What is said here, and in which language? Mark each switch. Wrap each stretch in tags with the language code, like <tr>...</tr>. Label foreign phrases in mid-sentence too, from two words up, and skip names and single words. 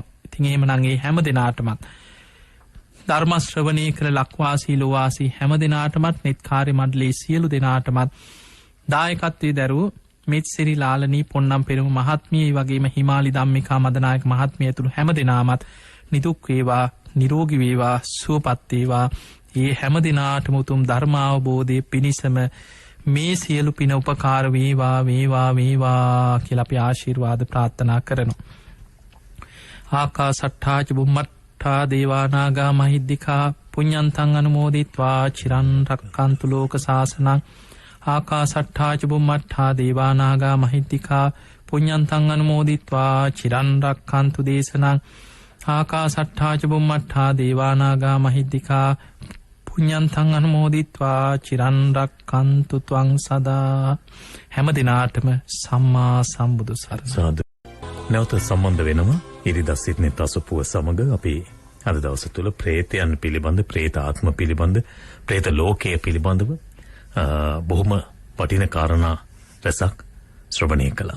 <si>ඉතින් එහෙමනම් ඒ හැම දිනාටමත් ධර්ම ශ්‍රවණය කළ ලක්වාසී ලෝවාසී හැම දිනාටමත් නෙත් කාර්ය මණ්ඩලයේ සියලු දිනාටමත් දායකත්වයේ දරූ මිත්සිරි ලාලනී පොන්නම් පෙරමු මහත්මිය වගේම හිමාලි ධම්මිකා මදනායක මහත්මිය ඇතුළු හැම දිනාමත් නිදුක් වේවා නිරෝගී වේවා සුවපත් වේවා. ඒ හැම දිනාටම උතුම් ධර්මාවබෝධයේ පිණිසම මේ සියලු පින උපකාර වේවා වේවා වේවා කියලා අපි ආශිර්වාද ප්‍රාර්ථනා කරනවා.</si> <pi>ආකාසට්ඨා ච බුම්මට්ඨා දේවානාගා මහිද්దికා පුඤ්ඤන්තං අනුමෝදිත්වා චිරන් රක්칸තු ලෝක සාසනං. ආකාසට්ඨා ච බුම්මට්ඨා දේවානාගා මහිද්దికා පුඤ්ඤන්තං අනුමෝදිත්වා චිරන් රක්칸තු දේශනං. ආකාසට්ඨා ච බුම්මට්ඨා දේවානාගා මහිද්దికා පුඤ්ඤන්තං අනුමෝදිත්වා චිරන් රක්칸තු ත්වං සදා.</pi> <si>හැම දිනාටම සම්මා සම්බුදු සරණයි. නැවත සම්බන්ධ වෙනවා ඉරිදා සිට්නේ තසපුව සමග. අපි අද දවස තුල ප්‍රේතයන් පිළිබඳ, ප්‍රේත ආත්ම පිළිබඳ, ප්‍රේත ලෝකයේ පිළිබඳව බොහොම වටින කාරණා රසක් ශ්‍රවණය කළා.</si>